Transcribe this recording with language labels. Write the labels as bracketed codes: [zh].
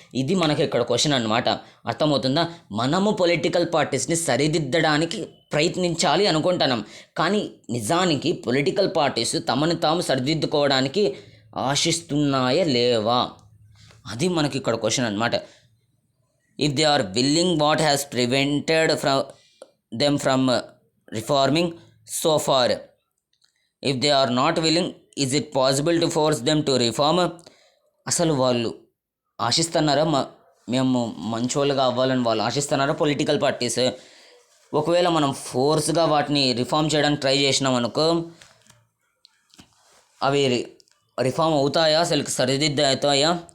[te] ఇది మనకి ఇక్కడ క్వశ్చన్ అనమాట. అర్థమవుతుందా? మనము పొలిటికల్ పార్టీస్ని సరిదిద్దడానికి ప్రయత్నించాలి అనుకుంటున్నాం, కానీ నిజానికి పొలిటికల్ పార్టీస్ తమను తాము సరిదిద్దుకోవడానికి ఆశిస్తున్నాయా లేవా, అది మనకి ఇక్కడ క్వశ్చన్ అనమాట. [en] If they are willing, what has prevented them from reforming so far? If they are not willing, is it possible to force them to reform? [te] అసలు వాళ్ళు ఆశిస్తున్నారా, మేము మంచోళ్ళుగా అవ్వాలని వాళ్ళు ఆశిస్తున్నారా పొలిటికల్ పార్టీస్? ఒకవేళ మనం ఫోర్స్గా వాటిని రిఫార్మ్ చేయడానికి ట్రై చేసినాం అనుకో, అవి రిఫార్మ్ అవుతాయా, అసలు సరిదిద్దుతాయా?